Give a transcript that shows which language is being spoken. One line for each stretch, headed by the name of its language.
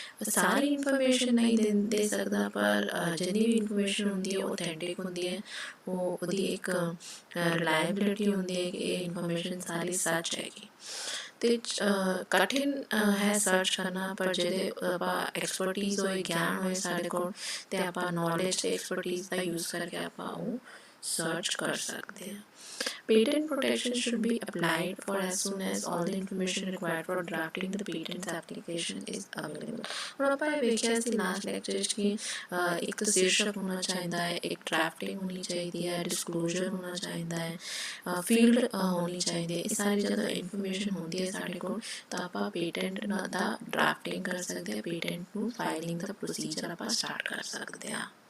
Punjabi: ਸਾਰੀ information ਨਹੀਂ ਦੇ ਸਕਦਾ, ਪਰ ਜਿੰਨੀ ਵੀ ਇਨਫੋਰਮੇਸ਼ਨ ਹੁੰਦੀ ਹੈ ਔਥੈਂਟਿਕ ਹੁੰਦੀ ਹੈ, ਉਹਦੀ ਇੱਕ ਰਿਲਾਇਬਿਲਿਟੀ ਹੁੰਦੀ ਹੈ ਕਿ ਇਹ ਇਨਫੋਰਮੇਸ਼ਨ ਸਾਰੀ ਸੱਚ ਹੈਗੀ। ਤੇ ਕਠਿਨ ਹੈ ਸਰਚ ਕਰਨਾ, ਪਰ ਜਿਹਦੇ ਆਪਾਂ ਐਕਸਪਰਟੀਜ਼ ਹੋਏ, ਗਿਆਨ ਹੋਏ ਸਾਡੇ ਕੋਲ, ਤੇ ਆਪਾਂ ਨੌਲੇਜ ਤੇ ਐਕਸਪਰਟੀਜ਼ ਦਾ ਯੂਜ਼ ਕਰਕੇ ਆਪਾਂ ਉਹ ਸਰਚ ਕਰ ਸਕਦੇ ਹਾਂ।
English: Patent protection should be applied for as soon as all the information required for drafting the patent application is available.
Punjabi: ਹੁਣ ਆਪਾਂ ਇਹ ਵੇਖਿਆ ਸੀ ਲਾਸਟ ਲੈਕਚਰ 'ਚ ਕਿ ਇੱਕ ਤਾਂ ਸ਼ੀਰਸ਼ਕ ਹੋਣਾ ਚਾਹੀਦਾ ਹੈ, ਇੱਕ ਡਰਾਫਟਿੰਗ ਹੋਣੀ ਚਾਹੀਦੀ ਹੈ, ਡਿਸਕਲੋਜ਼ਰ ਹੋਣਾ ਚਾਹੀਦਾ ਹੈ, ਫੀਲਡ ਹੋਣੀ ਚਾਹੀਦੀ ਹੈ। ਇਹ ਸਾਰੀ ਜਦੋਂ ਇਨਫੋਰਮੇਸ਼ਨ ਹੁੰਦੀ ਹੈ ਸਾਡੇ ਕੋਲ ਤਾਂ ਆਪਾਂ ਪੇਟੈਂਟ ਦਾ ਡਰਾਫਟਿੰਗ ਕਰ ਸਕਦੇ ਹਾਂ, ਪੇਟੈਂਟ ਨੂੰ ਫਾਈਲਿੰਗ ਦਾ ਪ੍ਰੋਸੀਜਰ ਆਪਾਂ ਸਟਾਰਟ ਕਰ ਸਕਦੇ ਹਾਂ।